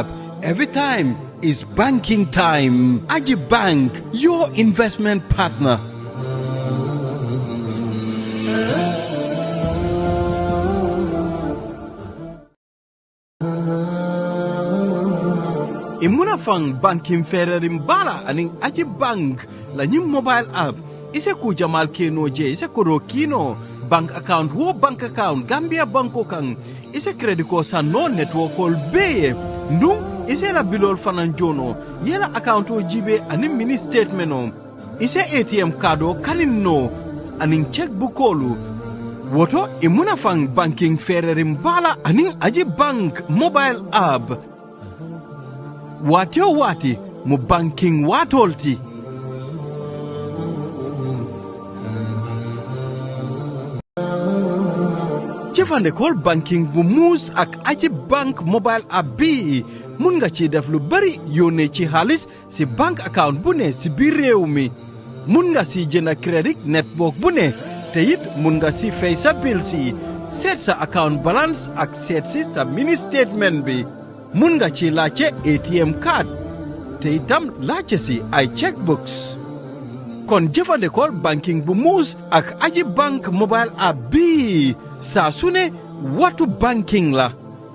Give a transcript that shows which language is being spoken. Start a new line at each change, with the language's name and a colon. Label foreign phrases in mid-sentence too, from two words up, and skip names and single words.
English: Every time is banking time. Aji Bank, your investment partner.
Mandingo: Imuna fang banking fererim bala aning Aji Bank la
English: new mobile app.
Mandingo: Ise ku jamal keno je ise kuro kino
English: bank account
Mandingo: wo
English: bank account
Mandingo: Gambia banko kang ise credit ko sa no
English: network call
Mandingo: be ndung ise la bilol fanan jono yela account o jibe anim
English: mini statement
Mandingo: o ise ATM kado kanin no anin checkbook kolu woto imuna fang banking fererim bala anin Aji Bank
English: mobile app
Mandingo: wati o wati mu banking watolti
Wolof: jëfande kol banking bu muus ak Aji Bank
English: mobile app
Wolof: bi mun nga ci def lu bari yónnee ci xaalis si
English: bank account
Wolof: bu ne si biir réew mi mun nga si jënd crédit network bu ne te it mun nga si fay sa bill si seet sa
English: account balance
Wolof: ak seet si sa
English: mini statement
Wolof: bi mun nga ci laajte
English: ATM card
Wolof: te itam laajte si ay checkbooks kon jëfandikool banking bu muus ak Aji Bank
English: mobile app
Wolof: bi saa su ne watu banking la